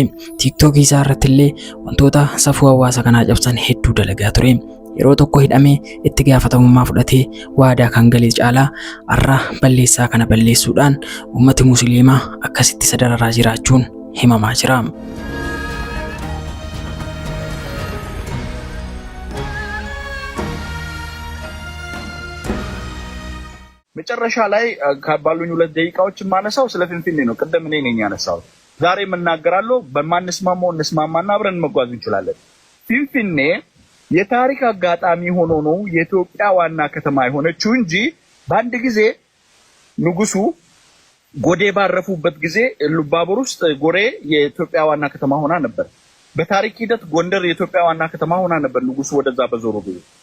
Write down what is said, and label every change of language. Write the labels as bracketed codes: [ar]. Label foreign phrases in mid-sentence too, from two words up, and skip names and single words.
[om] TikTok isaa irratti illee wantoota safuu hawaasa kanaa cabsan hedduu dalagaa ture. Yeroo tokko hidhamee itti gaafatamummaa fudhatee waadaa kan galee caalaa har'a balleessaa kana balleessuudhaan uummati musliimaa akkasitti isa dararaa jiraachuun himamaa jira. [am] መጨረሻ ላይ ካባሉኝ 2 ደቂቃዎች ማነሳው ስለ ፍንፍኔ ነው። ቀደም እኔ ነኝ ያነሳው። ዛሬ እናገራለሁ። በማንስማማው እንስማማና አብረን መጓዝ እንችላለን። ፍንፍኔ የታሪክ አጋጣሚ ሆኖ ነው የኢትዮጵያ ዋና ከተማ የሆነችው እንጂ በአንድ ጊዜ ንጉሱ ጎዴ ባረፉበት ጊዜ ሉባቡር ውስጥ ጎሬ የኢትዮጵያ ዋና ከተማ ሆና ነበር። በታሪክ ሂደት ጎንደር የኢትዮጵያ ዋና ከተማ ሆና ነበር። ንጉሱ ወደዛ በዞሩ ጊዜ